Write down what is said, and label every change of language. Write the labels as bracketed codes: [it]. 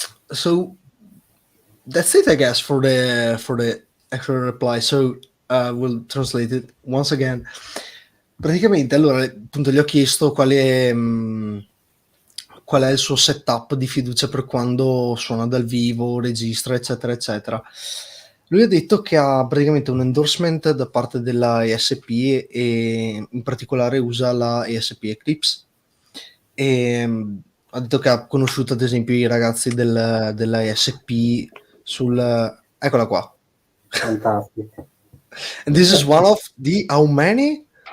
[en] So that's it, I guess, for the actual reply. So we'll translate it once again. [it] Praticamente, allora, appunto, gli ho chiesto qual è il suo setup di fiducia per quando suona dal vivo, registra, eccetera, eccetera. Lui ha detto che ha praticamente un endorsement da parte della ESP e in particolare usa la ESP Eclipse. E ha detto che ha conosciuto ad esempio i ragazzi della ESP eccola qua. Fantastico. [en] And this is one of the how many?